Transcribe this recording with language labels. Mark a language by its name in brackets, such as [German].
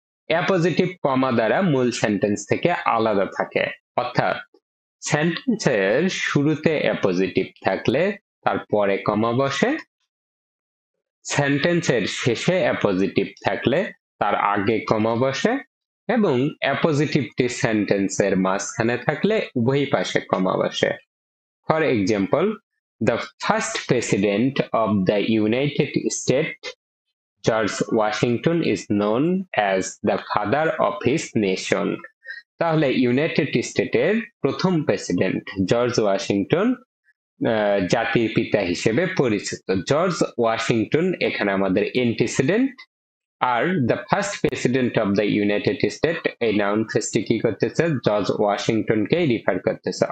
[Bangla] Appositive কমা দ্বারা মূল sentence থেকে আলাদা থাকে, অর্থাৎ সেন্টেন্সের শুরুতে অ্যাপোজিটিভ থাকলে তারপরে কমা বসে, সেন্টেন্সের শেষে অ্যাপোজিটিভ থাকলে তার আগে কমা বসে, এবং অ্যাপোজিটিভটি সেন্টেন্সের মাঝখানে থাকলে উভয় পাশে কমা বসে। [English] For example, the first president of the United States, George Washington, is known as the father of his nation. [Bangla] তাহলে ইউনাইটেড স্টেটের প্রথম প্রেসিডেন্ট জর্জ ওয়াশিংটন জাতির পিতা হিসেবে পরিচিত। জর্জ ওয়াশিংটন এখানে আমাদের antecedent, are [English] the first president of the United State [Bangla] এই নাউন ফ্রেজটি কি করতেছে, জর্জ ওয়াশিংটনকে রিফার করতেছে।